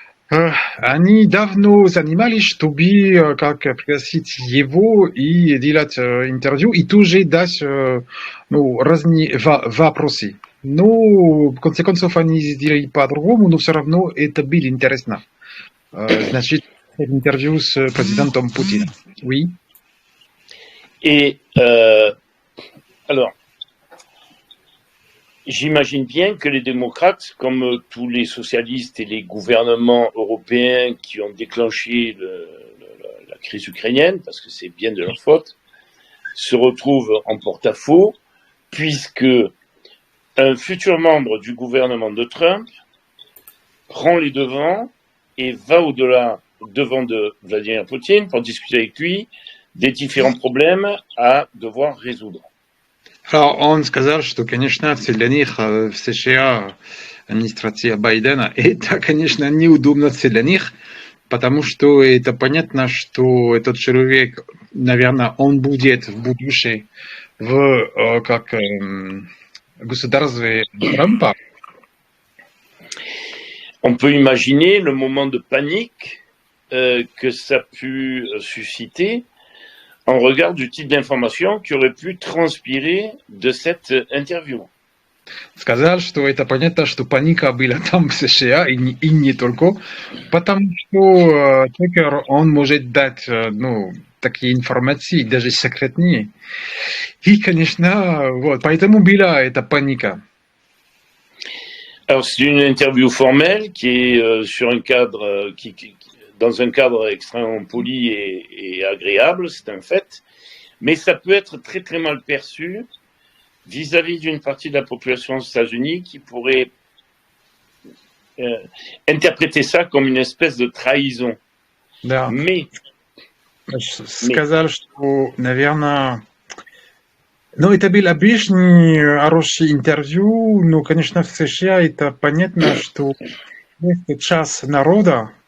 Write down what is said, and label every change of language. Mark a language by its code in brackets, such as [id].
[ru] Они давно занимались, чтобы как пригласить его и делать интервью, и тоже дать разные вопросы. Но, в конце концов, они сделали по-другому, но все равно это было интересно. Значит, интервью с президентом Путиным. [fr] Oui. Et alors, j'imagine bien que les démocrates, comme tous les socialistes et les gouvernements européens qui ont déclenché la crise ukrainienne, parce que c'est bien de leur faute, se retrouvent en porte-à-faux, puisque un futur membre du gouvernement de Trump prend les devants et va devant de Vladimir Poutine pour discuter avec lui des différents problèmes à devoir résoudre. [ru] Alors, он сказал, что, конечно, для них в США администрация Байдена, это, конечно, неудобно для них, потому что это понятно, что этот человек, наверное, он будет в будущем как государстве Трампа. [fr] On peut imaginer le moment de panique que ça a pu susciter en regard du type d'information qui aurait pu transpirer de cette interview. [ru] Сказал, что это понятно, что паника была там в США и не только, потому что Текер, он может дать такие информации, даже секретные. И, конечно, вот, поэтому была эта паника. [fr] Alors, c'est une interview formelle qui est sur un cadre dans un cadre extrêmement poli et agréable, c'est un fait, mais ça peut être très très mal perçu vis-à-vis d'une partie de la population des États-Unis qui pourrait interpréter ça comme une espèce de trahison. [ru] Да. [fr] Mais [ru] сказал, что, наверное, это был обычный хороший интервью, но, конечно, в США это понятно, что есть часть народа,